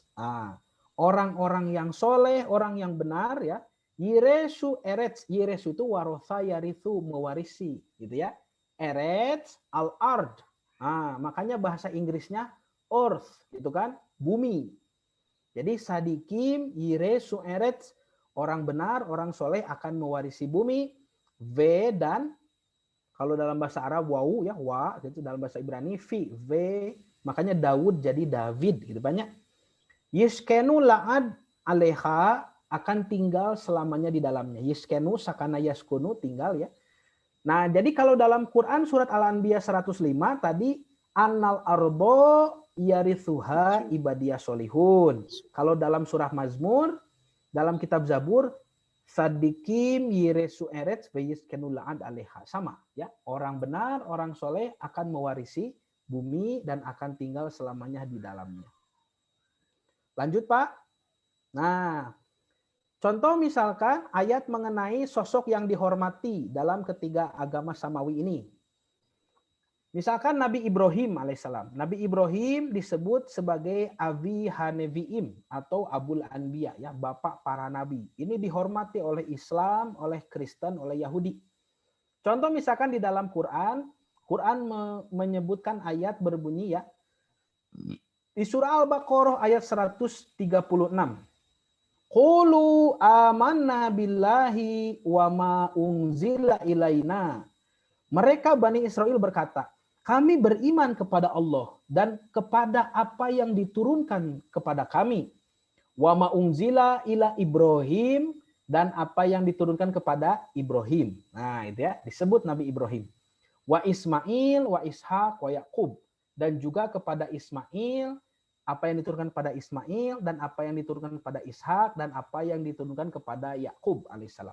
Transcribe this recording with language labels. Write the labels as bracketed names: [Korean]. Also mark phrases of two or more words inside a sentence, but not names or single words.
[Indonesian] Orang-orang yang soleh, orang yang benar ya. [Hebrew] ירשו ארץ. [Indonesian] Yiresu itu [Arabic] ورث يرث, [Indonesian] mewarisi gitu ya. [Hebrew] Eretz al-ard. [Indonesian] Makanya bahasa Inggrisnya earth gitu kan, bumi. [Hebrew] Jadi צדיקים ירשו ארץ, [Indonesian] orang benar, orang soleh akan mewarisi bumi. V dan kalau dalam bahasa Arab wau ya, wa gitu, dalam bahasa Ibrani fi, v, makanya Daud jadi David gitu banyak. [Hebrew] ישכנו לעד עליה, [Indonesian] akan tinggal selamanya di dalamnya. Yiskenu [Arabic] سكن يسكن, [Indonesian] tinggal ya. Nah, jadi kalau dalam Quran surat Al-Anbiya 105 tadi [Arabic] أن الأرض يرثها عبادي الصالحون. [Indonesian] Kalau dalam surah Mazmur, dalam kitab Zabur, [Hebrew] צדיקים ירשו ארץ וישכנו לעד עליה. [Indonesian] Sama ya, orang benar, orang soleh akan mewarisi bumi dan akan tinggal selamanya di dalamnya. Lanjut Pak. Nah, contoh misalkan ayat mengenai sosok yang dihormati dalam ketiga agama samawi ini. Misalkan Nabi Ibrahim alaihissalam. Nabi Ibrahim disebut sebagai Abi Haneviim atau Abul Anbiya, ya, bapak para nabi. Ini dihormati oleh Islam, oleh Kristen, oleh Yahudi. Contoh misalkan di dalam Quran, Quran menyebutkan ayat berbunyi ya. Di surah Al-Baqarah ayat 136. [Arabic] قولوا آمنا بالله وما أنزل إلينا. [Indonesian] Mereka Bani Israel berkata, kami beriman kepada Allah dan kepada apa yang diturunkan kepada kami. [Arabic] وما أنزل إلى إبراهيم, [Indonesian] dan apa yang diturunkan kepada Ibrahim. Nah, itu ya, disebut Nabi Ibrahim. [Arabic] وإسماعيل وإسحاق ويعقوب, [Indonesian] dan juga kepada Ismail, apa yang diturunkan kepada Ismail, dan apa yang diturunkan kepada Ishak, dan apa yang diturunkan kepada Yakub alaihissalam.